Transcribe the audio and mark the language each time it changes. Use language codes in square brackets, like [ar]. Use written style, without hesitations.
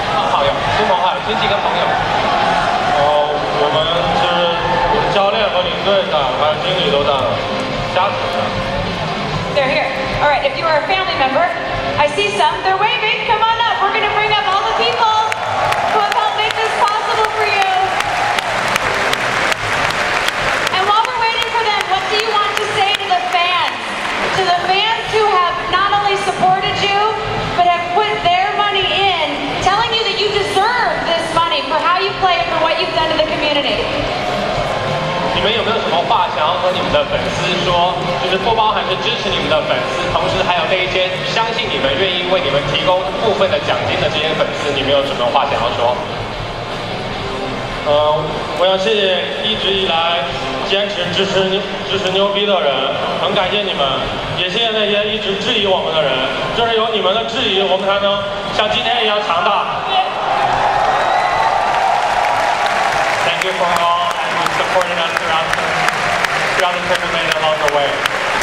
[zh] 好友、亲朋好友、亲戚跟朋友。我们是教练和领队的，还有经理都在，家属的。 [en] They're here. All right, if you are a family member, I see some. They're waving. Come on up. We're going to bring up all the people who have helped make this possible for you. And while we're waiting for them, what do you want to say to the fans? To the fans who have not only supported you, but have put their money in, telling you that you deserve this money for how you play and for what you've done to the community. [zh] 你们有没有什么话想要和你们的粉丝说？就是不包含是支持你们的粉丝，同时还有那一些相信你们、愿意为你们提供部分的奖金的这些粉丝，你们有什么话想要说？我要谢谢一直以来坚持支持牛逼的人，很感谢你们，也谢谢那些一直质疑我们的人，就是有你们的质疑，我们才能像今天一样强大。 [en] Thank you for all who supported us throughout the tournament and along the way.